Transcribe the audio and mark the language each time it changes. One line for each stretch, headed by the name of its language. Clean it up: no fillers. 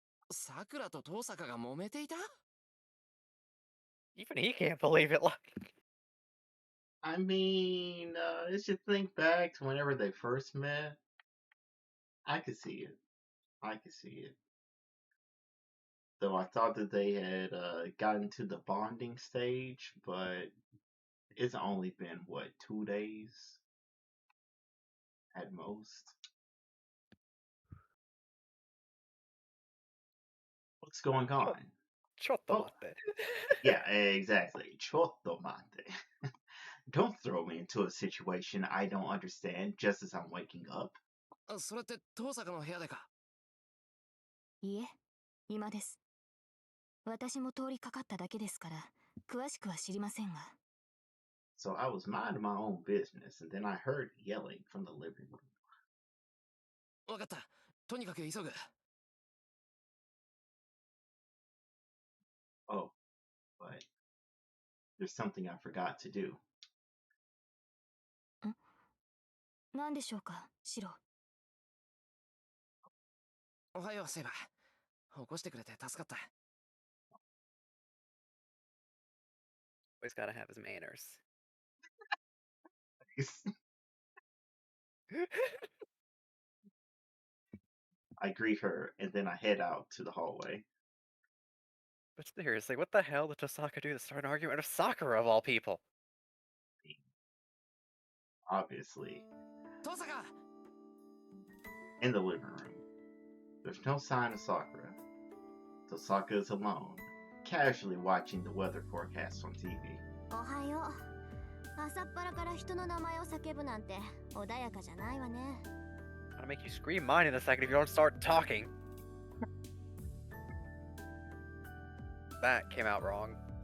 Japanese: さくらと遠坂が揉めていた？
English: even he can't believe it. Like, I mean, as you think back to whenever they first met, I could see it. I could see it. Though I thought that they had gotten to the bonding stage, but it's only been, what, 2 days at most? What's going on?
Japanese: chotto
English: Oh,
Japanese: matte.
English: yeah, exactly.
Japanese: Chotto mate.
English: Don't throw me into a situation I don't understand just as I'm waking up.
Japanese: それって遠坂の部屋でか？いえ、今です。私も通りかかっただけですから、詳しくは知りませんが。
English: So I was minding my own business, and then I heard yelling from the living room.
Japanese: わかった。とにかく急ぐ。
English: Oh, but there's something I forgot to do.
Japanese: 何でしょうか、シロ。おはよう、セイバー。起こしてくれて助かった。
English: Always gotta have his manners. I greet her, and then I head out to the hallway. But seriously, what the hell did Tosaka do to start an argument with Sakura of all people? Obviously,
Japanese: トサカ
English: in the living room, there's no sign of Sakura. Tosaka is alone, casually watching the weather forecast on TV.
Japanese: おはよう。朝っぱらから人の名前を叫ぶなんて穏やかじゃないわね。
English: I'll make you scream mine in a second if you don't start talking. That came out wrong.